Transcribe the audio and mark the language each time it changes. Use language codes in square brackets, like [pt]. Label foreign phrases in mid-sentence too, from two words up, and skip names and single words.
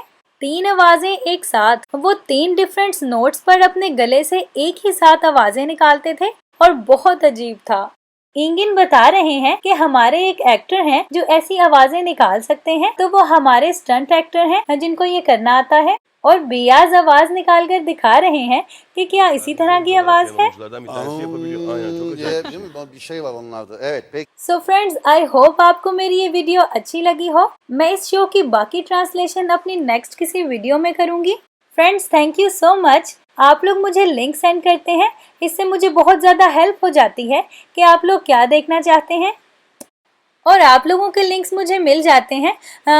[hi] 3 आवाजें एक साथ, वो 3 [en] different notes [hi] पर अपने गले से एक ही साथ आवाजें निकालते थे और बहुत अजीब था। इंगिन बता रहे हैं कि हमारे एक एक्टर हैं जो ऐसी आवाजें निकाल सकते हैं, तो वो हमारे [en] stunt actor [hi] हैं जिनको ये करना आता है। और बियाज आवाज निकाल कर दिखा रहे हैं कि क्या इसी तरह की आवाज है। [tr] Oyunculardan bir tanesi yapabiliyor. Aynen çok acayip. diye değil mi? Bir şey var onlarda. Evet peki. [en] so friends, I hope [hi] आपको मेरी ये वीडियो अच्छी लगी हो। मैं इस शो की बाकी ट्रांसलेशन अपनी नेक्स्ट किसी वीडियो में करूंगी। [en] friends, thank you so much. [hi] आप लोग मुझे [en] link send [hi] करते हैं, इससे मुझे बहुत ज़्यादा हेल्प हो जाती है कि आप लोग क्या देखना चाहते हैं और आप लोगों के लिंक्स मुझे मिल जाते हैं।